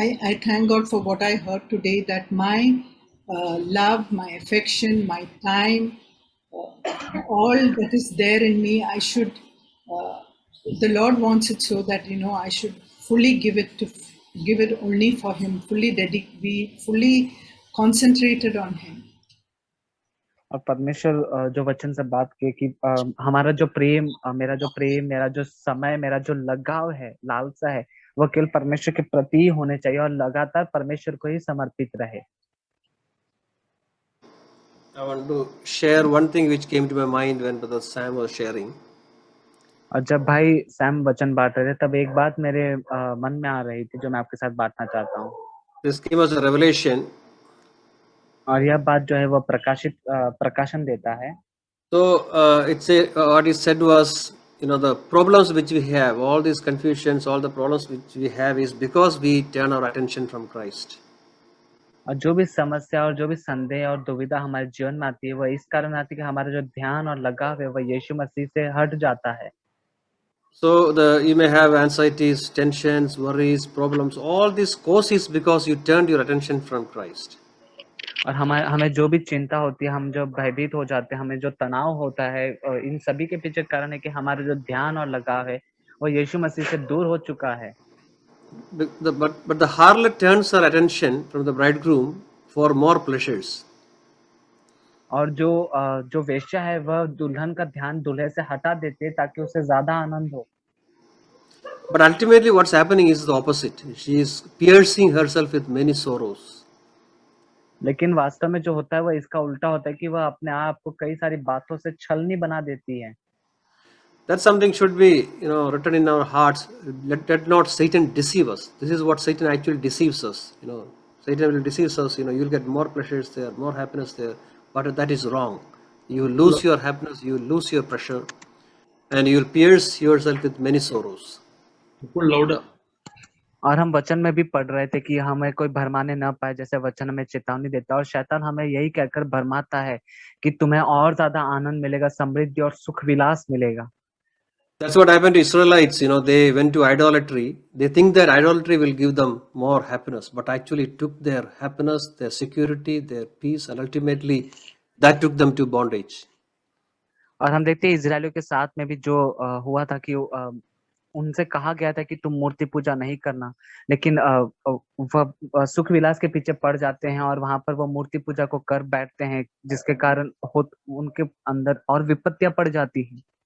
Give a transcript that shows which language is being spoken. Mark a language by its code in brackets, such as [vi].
[en] I thank God for what I heard today, that my love, my affection, my time, all that is there in me, I should, the Lord wants it so that, I should fully give it only for Him, be fully concentrated on Him. [hi] और परमेश्वर जो वचन से बात किए कि हमारा जो प्रेम, मेरा जो समय, मेरा जो लगाव है, लालसा है, वह केवल परमेश्वर के प्रति होने चाहिए और लगातार परमेश्वर को ही समर्पित रहे। [en] I want to share one thing which came to my mind when Brother Sam was sharing. [hi] और जब भाई सैम वचन बांट रहे थे तब एक बात मेरे मन में आ रही थी जो मैं आपके साथ बांटना चाहता हूँ। [en] This came as a revelation. [hi] और यह बात जो है वह प्रकाशन देता है। [en] So what he said was, the problems which we have, all these confusions, all the problems which we have is because we turn our attention from Christ. [hi] और जो भी समस्या और जो भी संदेह और दुविधा हमारे जीवन में आती है वह इस कारण आती है कि हमारा जो ध्यान और लगाव है वह यीशु मसीह से हट जाता है। [en] So you may have anxieties, tensions, worries, problems. All this cause is because you turned your attention from Christ. [hi] और हमें जो भी चिंता होती है, हम जो भयभीत हो जाते हैं, हमें जो तनाव होता है, इन सभी के पीछे कारण है कि हमारा जो ध्यान और लगाव है वो यीशु मसीह से दूर हो चुका है। [en] But the harlot turns her attention from the bridegroom for more pleasures. [hi] और जो वेश्या है वह दुल्हन का ध्यान दूल्हे से हटा देती है ताकि उसे ज्यादा आनंद हो। [en] But ultimately, what's happening is the opposite. She is piercing herself with many sorrows. [hi] लेकिन वास्तव में जो होता है वो इसका उल्टा होता है कि वह अपने आप को कई सारी बातों से छलनी बना देती है. [en] That something should be, written in our hearts. Let not Satan deceive us. This is what Satan actually deceives us. Satan will deceive us. You'll get more pleasures there, more happiness there. But that is wrong. You will lose your happiness. You will lose your pleasure, and you will pierce yourself with many sorrows. Pull louder. [hi] और हम वचन में भी पढ़ रहे थे कि हमें कोई भरमाने न पाए, जैसे वचन हमें चेतावनी देता है और शैतान हमें यही कहकर भरमाता है कि तुम्हें और ज्यादा आनंद मिलेगा, समृद्धि और सुख विलास मिलेगा. [en] That's what happened to Israelites. They went to idolatry. They think that idolatry will give them more happiness, but actually it took their happiness, their security, their peace, and ultimately that took them to bondage. [hi] और हम देखते हैं इजरायलियों के साथ में भी जो हुआ था कि उनसे कहा गया था कि तुम मूर्ति पूजा नहीं करना, लेकिन वह सुख विलास के पीछे पड़ जाते हैं और वहां पर वो मूर्ति पूजा को कर बैठते हैं, जिसके कारण उनके अंदर और विपत्तियां पड़ जाती हैं.